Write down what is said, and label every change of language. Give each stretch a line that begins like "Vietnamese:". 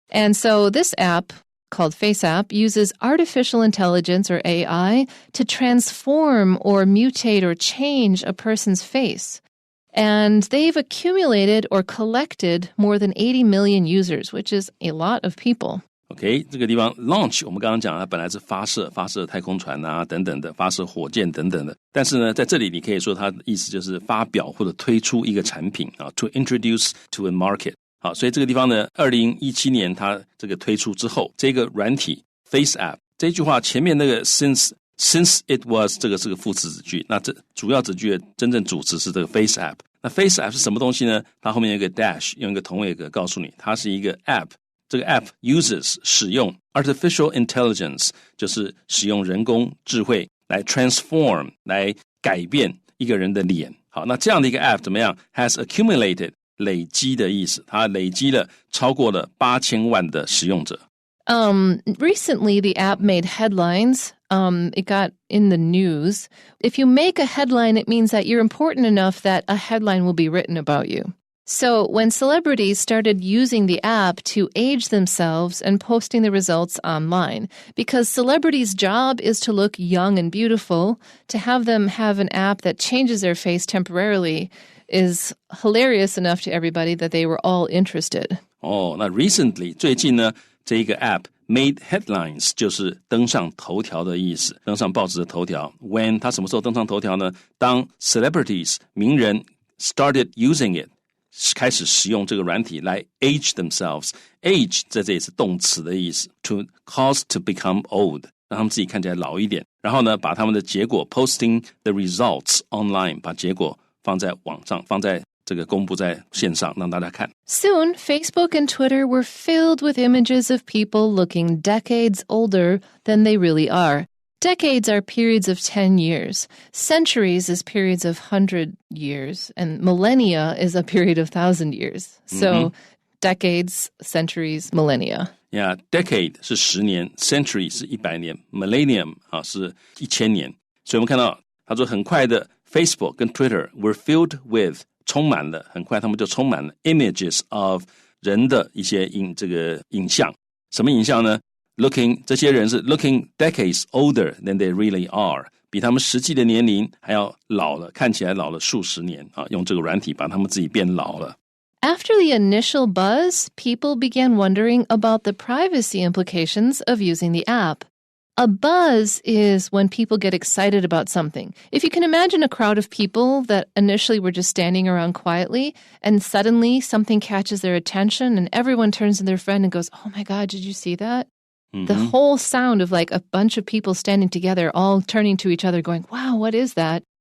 English: And so this app, called FaceApp, uses artificial intelligence, or AI, to transform or mutate or change a person's face. And they've accumulated or collected more than 80 million users, which is a lot of people.
Chinese: OK， 这个地方 launch 我们刚刚讲它本来是发射太空船啊等等的，发射火箭等等的。但是呢，在这里你可以说它的意思就是发表或者推出一个产品啊 ，
English: to introduce to a market。
Chinese: 好，所以这个地方呢，2017年它这个推出之后，这个软体 FaceApp 这句话前面那个
English: since it was
Chinese: 这个是个副词子句，那这主要子句的真正主词是这个 FaceApp。那 FaceApp 是什么东西呢？它后面有一个 dash， 用一个同位格告诉你，它是一个 app。这个 app uses 使用 artificial intelligence， 就是使用人工智慧来 transform 来改变一个人的脸。好，那这样的一个 app 怎么样 ？has accumulated 累积的意思，它累积了超过了8000万的使用者。
English: Recently, the app made headlines. It got in the news. If you make a headline, it means that you're important enough that a headline will be written about you. So when celebrities started using the app to age themselves and posting the results online, because celebrities' job is to look young and beautiful, to have them have an app that changes their face temporarily is hilarious enough to everybody that they were all interested.
Chinese: 那 recently 最近呢，这个 app made headlines 就是登上头条的意思，登上报纸的头条。 When 它什么时候登上头条呢？当 celebrities 名人
English: started using it。
Chinese: 开始使用这个软体来
English: age themselves.
Chinese: Age 在这里是动词的意思
English: to cause to become old，
Chinese: 让他们自己看起来老一点。然后呢，把他们的结果
English: posting the results online，
Chinese: 把结果放在网上，放在这个公布在线上让大家看。
English: Soon, Facebook and Twitter were filled with images of people looking decades older than they really are.Decades are periods of 10 years. Centuries is periods of 100 years. And millennia is a period of 1,000 years. So decades, centuries, millennia.
Chinese: Yeah, decade 是10年 century 是100年 millennium 是1000年。所以我们看到他说很快的 Facebook 跟 Twitter were filled with 充满了，很快他们就充满了 images of 人的一些这个影像。什么影像呢？这些人是
English: looking decades older than they really are，
Chinese: 比他们实际的年龄还要老了，看起来老了数十年啊！用这个软体把他们自己变老了。
English: After the initial buzz, people began wondering about the privacy implications of using the app. A buzz is when people get excited about something. If you can imagine a crowd of people that initially were just standing around quietly, and suddenly something catches their attention, and everyone turns to their friend and goes, "Oh my God, did you see that?"The whole sound of like a bunch of people standing together, all turning to each other going, wow, what is that?